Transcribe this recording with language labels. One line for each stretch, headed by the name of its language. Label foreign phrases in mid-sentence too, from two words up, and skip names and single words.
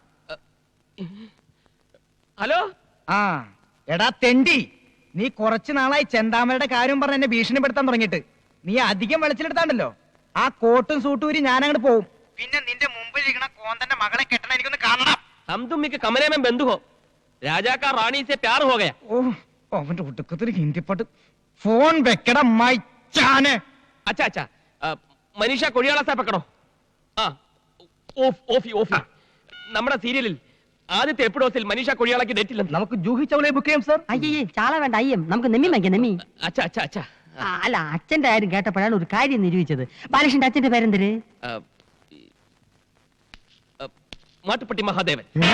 Malayalam: ഹലോ. ആ എടാ തെണ്ടി, നീ കുറച്ചു നാളായി ചെന്താമരയുടെ കാര്യം പറഞ്ഞ് എന്നെ ഭീഷണിപ്പെടുത്താൻ തുടങ്ങിയിട്ട്. നീ അധികം വെളിച്ചിലെടുത്താണ്ടല്ലോ ആ കോട്ടും സൂട്ടും ഊരി ഞാൻ അങ്ങോട്ട് പോവും. പിന്നെ നിന്റെ മുമ്പിൽ ഇരിക്കണ കോന്തന്റെ മകളെ കെട്ടണ എനിക്കൊന്ന് കാണണം.
Hindi: हम तुम के कमरे में बंद हो. राजा का रानी से प्यार हो गया.
Malayalam: ഓ അവന്റെ ഒടുക്കത്തിൽ ഹിന്ദി പാട്ട്. ഫോൺ വെക്കടാ മൈച്ചാനെ.
Hindi: अच्छा अच्छा मनीषा कोड़ियाला से पकड़ो.
Malayalam: ഓഫ് ഓഫി ഓഫി. നമ്മുടെ സീരിയലിൽ ആദ്യത്തെ എപ്പിസോഡിൽ മനീഷ കൊടിയാളക്ക് ഡേറ്റ് ഇല്ല. നമുക്ക് ജൂഹി ചൗളയെ ബുക്ക് ചെയ്യാം സർ. അയ്യേ ചാള വേണ്ട അയ്യം. നമുക്ക് നെമ്മി വാങ്ങിക്കാം. നെമ്മി.
Hindi: अच्छा अच्छा अच्छा.
Malayalam: അല്ല അച്ഛന്റെ കാര്യം കേട്ടപ്പോഴാണ് ഒരു കാര്യം നിരൂപിച്ചത്. ബാലകൃഷ്ണന്റെ അച്ഛന്റെ പേരെന്തര്? മാട്ടുപ്പെട്ടി മഹാദേവൻ.